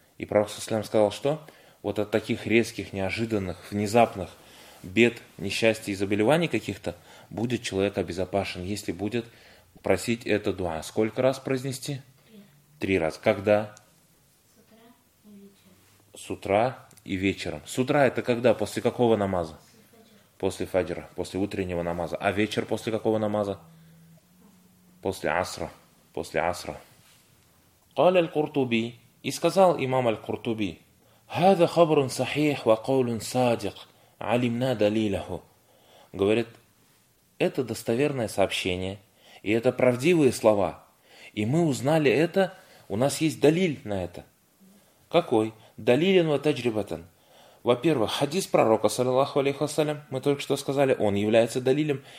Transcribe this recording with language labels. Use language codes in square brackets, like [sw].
[ru] И пророк саллям сказал, что вот от таких резких, неожиданных, внезапных бед, несчастья и заболеваний каких-то будет человек обезопасен, если будет просить это дуа. Сколько раз произнести? Три раза. Когда? С утра и вечером. С утра это когда? После какого намаза? После фаджра. После утреннего намаза. А вечер после какого намаза? После асра. После асра. [ar] قال القرطبي [ru] и сказал имам аль-Куртуби: [ar] هذا خبر صحيح وقول صادق علمنا دليله. [ru] говорит, это достоверное сообщение, и это правдивые слова. И мы узнали это, у нас есть далиль на это. Какой? [ar] Далилин ва таджрибатан. [ru] Во-первых, хадис пророка, саллиллаху алейхи вассалям, мы только что сказали, он является далилем.